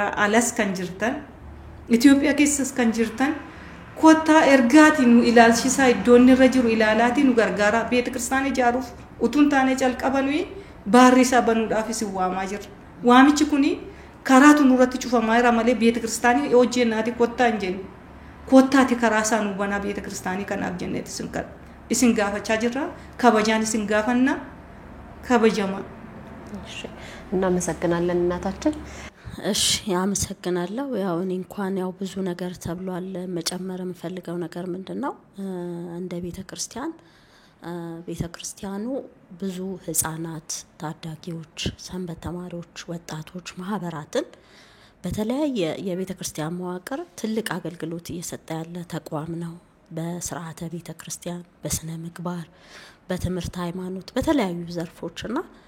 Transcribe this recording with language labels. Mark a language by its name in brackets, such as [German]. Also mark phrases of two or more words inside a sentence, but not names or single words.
[Oromo] alas kan jirtan Itoophiyaa keessas kan jirtan kottaa ergaati nu ilaalchisaa iddoonni irra jiru ilaalaati nu gargaara beeta kiristaanii ijaaruuf utuun taane calqabanuu baarri isaa banuudhaafis waamaa jirra waamichi kuni karaatu nurratti cufamaa jira malee beeta kiristaanii hojjennaati kottaa hin jennu kottaati karaa isaa nu banaa beeta kiristaanii kanaaf jenneeti isin gaafachaa jirra kabajaan isin gaafanna kabajama [Amharic] እሺ እናመሰግናለን እናታችን እሺ ያመሰግናለሁ ያው እኔ እንኳን ያው ብዙ ነገር ተብሏል መጨመር የምፈልገው ነገር ምንድነው እንደ ቤተክርስቲያኑ ብዙ ህፃናት ታዳጊዎች ሰንበት ተማሪዎች ወጣቶች ማህበራትን በተለያየ የቤተክርስቲያን መዋቅር ትልቅ አገልግሎት እየሰጠ ያለ ተቋም ነው በስርዓተ ቤተክርስቲያን በስነ ምግባር በትምህርት ሃይማኖት በተለያዩ ዘርፎችና